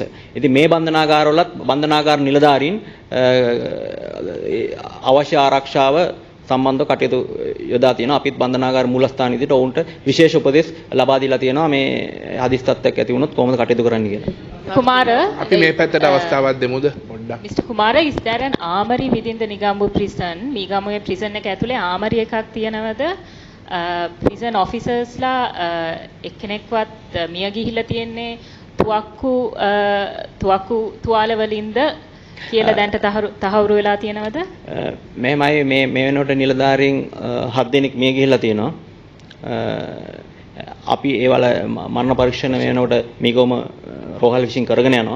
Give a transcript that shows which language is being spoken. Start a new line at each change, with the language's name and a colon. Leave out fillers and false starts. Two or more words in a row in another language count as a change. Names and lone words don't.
Sinhala: ඉතින් මේ බන්ධනාගාරවලත් බන්ධනාගාර නිලධාරීන් අවශ්‍ය ආරක්ෂාව සම්බන්ධව කටයුතු යොදා තියෙනවා. අපිත් බන්ධනාගාර මූලස්ථාන විදිහට ඔවුන්ට විශේෂ උපදෙස් ලබා දීලා තියෙනවා මේ හදිස් තත්ත්වයක් ඇති වුණොත් කොහොමද කටයුතු කරන්න කියලා. Kumara, අපි මේ පැත්තට අවස්ථාවක් දෙමුද පොඩ්ඩක්?
English: Mr. Kumara, is there an armory within the Negambur prison?
Sinhala: Negambur prison එක ඇතුලේ armory එකක් තියෙනවද?
English: prison officers
Sinhala: ලා එක්කෙනෙක්වත් මිය ගිහිල්ලා තියෙන්නේ තුවක්කු තුවාල වලින්ද කියලා දැන්ට තහවුරු වෙලා තියෙනවද? මෙහෙමයි මේ වෙනකොට නිලධාරීන් 7 දෙනෙක් මිය ගිහිල්ලා තියෙනවා. අපි ඒවල මරණ පරීක්ෂණ වෙනකොට මේකම රෝහල් විසින් කරගෙන යනවා.